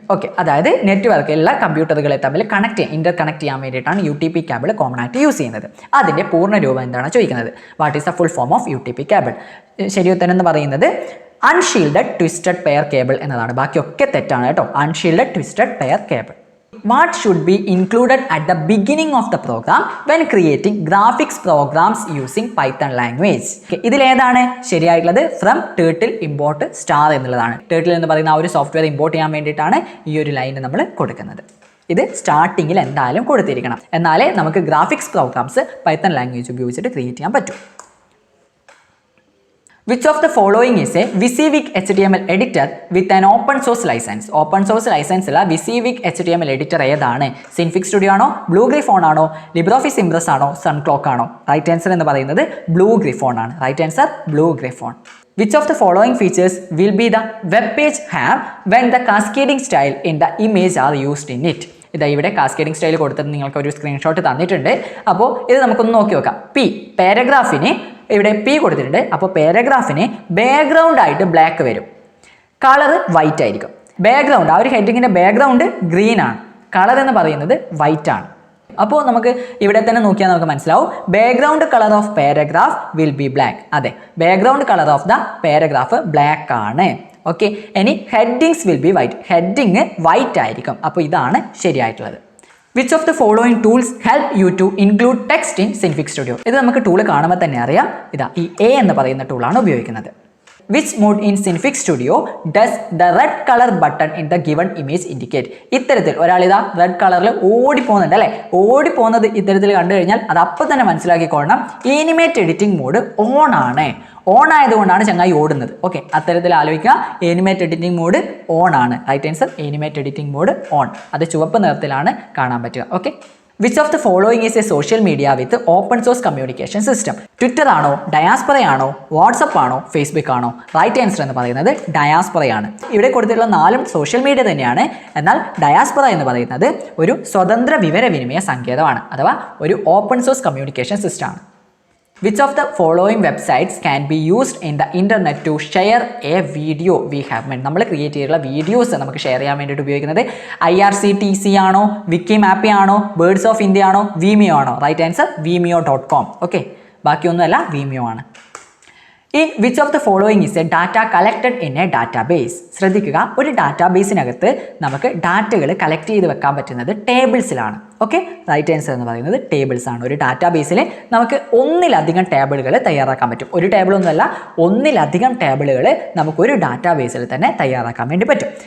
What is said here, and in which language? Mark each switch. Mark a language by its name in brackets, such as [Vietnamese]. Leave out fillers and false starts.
[Malayalam] Okay, അതായത് നെറ്റ്വർക്കിലുള്ള കമ്പ്യൂട്ടറുകളെ തമ്മിൽ Inter connect ചെയ്യാൻ വേണ്ടിയിട്ടാണ് UTP കേബിൾ കോമൺ ആയിട്ട് യൂസ് ചെയ്യുന്നത്. അതിന്റെ പൂർണ്ണ രൂപം എന്താണ് ചോദിക്കുന്നത്? [English] What is the full form of UTP cable? [Malayalam] ശരി ഉത്തരം എന്ന് പറയുന്നത് അൺഷീൽഡഡ് ട്വിസ്റ്റഡ് പെയർ കേബിൾ എന്നതാണ്. ബാക്കിയൊക്കെ തെറ്റാണ് കേട്ടോ. Unshielded twisted pair cable. [English] What should be included at the beginning of the program when creating graphics programs using Python language? [Malayalam] ഇതിലേതാണ് ശരിയായിട്ടുള്ളത്? From turtle import star എന്നുള്ളതാണ്. ടേർട്ടിൽ എന്ന് പറയുന്ന ആ ഒരു സോഫ്റ്റ്വെയർ ഇമ്പോർട്ട് ചെയ്യാൻ വേണ്ടിയിട്ടാണ് ഈ ഒരു ലൈൻ നമ്മൾ കൊടുക്കുന്നത്. ഇത് സ്റ്റാർട്ടിങ്ങിൽ എന്തായാലും കൊടുത്തിരിക്കണം, എന്നാലേ നമുക്ക് ഗ്രാഫിക്സ് പ്രോഗ്രാംസ് പൈത്തൺ ലാംഗ്വേജ് ഉപയോഗിച്ചിട്ട് ക്രിയേറ്റ് ചെയ്യാൻ പറ്റും. [English] Which of the following is a WYSIWYG HTML editor with an open source license? [Malayalam] Open source licence ഉള്ള WYSIWYG HTML എഡിറ്റർ ഏതാണ്? സിൻഫിക് സ്റ്റുഡിയോ ആണോ, ബ്ലൂ ഗ്രിഫോൺ ആണോ, ലിബ്രോഫിസ് ഇംപ്രസ് ആണോ, സൺ ക്ലോക്ക് ആണോ? Right answer എന്ന് പറയുന്നത് ബ്ലൂ ഗ്രിഫോൺ ആണ്. Right answer blue ഗ്രിഫോൺ. [English] Which of the following features will be the web page have when the cascading style in the image are used in it? [Malayalam] ഇതാ ഇവിടെ cascading style കൊടുത്തിട്ട് നിങ്ങൾക്ക് ഒരു screenshot തന്നിട്ടുണ്ട്. അപ്പോൾ ഇത് നമുക്കൊന്ന് നോക്കി നോക്കാം. പാരഗ്രാഫിന് ഇവിടെ P കൊടുത്തിട്ടുണ്ട്. അപ്പോൾ പാരഗ്രാഫിന് ബാക്ക്ഗ്രൗണ്ട് ആയിട്ട് ബ്ലാക്ക് വരും, കളർ വൈറ്റ് ആയിരിക്കും. ബാക്ക്ഗ്രൗണ്ട്, ആ ഒരു ഹെഡിങ്ങിൻ്റെ ബാക്ക്ഗ്രൗണ്ട് ഗ്രീൻ ആണ്, കളർ എന്ന് പറയുന്നത് വൈറ്റ് ആണ്. അപ്പോൾ നമുക്ക് ഇവിടെ തന്നെ നോക്കിയാൽ നമുക്ക് മനസ്സിലാവും, [English] Background colour of paragraph will be black. [Malayalam] അതെ, [English] background colour of the paragraph [Malayalam] black ആണ്. ഓക്കെ, ഇനി [English] headings will be white, [Malayalam] heading white ആയിരിക്കും. അപ്പോൾ ഇതാണ് ശരിയായിട്ടുള്ളത്. [English] Which of the following tools help you to include text in Synfig Studio? [Malayalam] ഇത് നമുക്ക് tool കാണുമ്പോൾ തന്നെ അറിയാം. ഇതാ ഈ A എന്ന് പറയുന്ന ടൂളാണ് ഉപയോഗിക്കുന്നത്. [English] Which mode in Synfig Studio does the red color button in the given image indicate? [Malayalam] ഇത്തരത്തിൽ ഒരാളിതാ റെഡ് കളറിൽ ഓടിപ്പോകുന്നുണ്ട് അല്ലേ, ഓടിപ്പോകുന്നത് ഇത്തരത്തിൽ കണ്ടു കഴിഞ്ഞാൽ അത് അപ്പം തന്നെ മനസ്സിലാക്കിക്കൊള്ളണം, എനിമേറ്റ് എഡിറ്റിംഗ് മോഡ് ഓൺ ആണ്. ഓൺ ആയതുകൊണ്ടാണ് ചങ്ങായി ഓടുന്നത്. ഓക്കെ, അത്തരത്തിൽ ആലോചിക്കുക. എനിമേറ്റ് എഡിറ്റിംഗ് മോഡ് ഓൺ ആണ്. Right answer എനിമേറ്റ് editing mode on. അത് ചുവപ്പ് നിറത്തിലാണ് കാണാൻ പറ്റുക. [English] Okay, which of the following is a social media with open source communication system? [Malayalam] Twitter ആണോ, ഡയാസ്പറയാണോ, വാട്സപ്പ് ആണോ, ഫേസ്ബുക്ക് ആണോ? റൈറ്റ് ആൻസർ എന്ന് പറയുന്നത് ഡയാസ്പറയാണ്. ഇവിടെ കൊടുത്തിട്ടുള്ള 4 സോഷ്യൽ മീഡിയ തന്നെയാണ്. എന്നാൽ ഡയാസ്പറ എന്ന് പറയുന്നത് ഒരു സ്വതന്ത്ര വിവരവിനിമയ സങ്കേതമാണ്, അഥവാ ഒരു ഓപ്പൺ സോഴ്സ് കമ്മ്യൂണിക്കേഷൻ സിസ്റ്റം ആണ്. [English] Which of the following websites can be used in the internet to share a video we have made? [Malayalam] നമ്മൾ ക്രിയേറ്റ് ചെയ്തിട്ടുള്ള വീഡിയോസ് നമുക്ക് ഷെയർ ചെയ്യാൻ വേണ്ടിയിട്ട് ഉപയോഗിക്കുന്നത് IRCTC ആണോ, വിക്കിമാപ്പി ആണോ, ബേർഡ്സ് ഓഫ് ഇന്ത്യ ആണോ, Vimeo ആണോ? Right answer vimeo.com. Okay, ബാക്കിയൊന്നുമല്ല, Vimeo ആണ്. [English] In which of the following is a data collected in a database? [Malayalam] ശ്രദ്ധിക്കുക, ഒരു ഡാറ്റാബേസിനകത്ത് നമുക്ക് ഡാറ്റകൾ കളക്ട് ചെയ്ത് വെക്കാൻ പറ്റുന്നത് ടേബിൾസിലാണ്. ഓക്കെ, റൈറ്റ് ആൻസർ എന്ന് പറയുന്നത് ടേബിൾസ് ആണ്. ഒരു ഡാറ്റാബേസിൽ നമുക്ക് ഒന്നിലധികം ടേബിളുകൾ തയ്യാറാക്കാൻ പറ്റും. ഒരു ടേബിളൊന്നുമല്ല, ഒന്നിലധികം ടേബിളുകൾ നമുക്കൊരു ഡാറ്റാബേസിൽ തന്നെ തയ്യാറാക്കാൻ വേണ്ടി പറ്റും.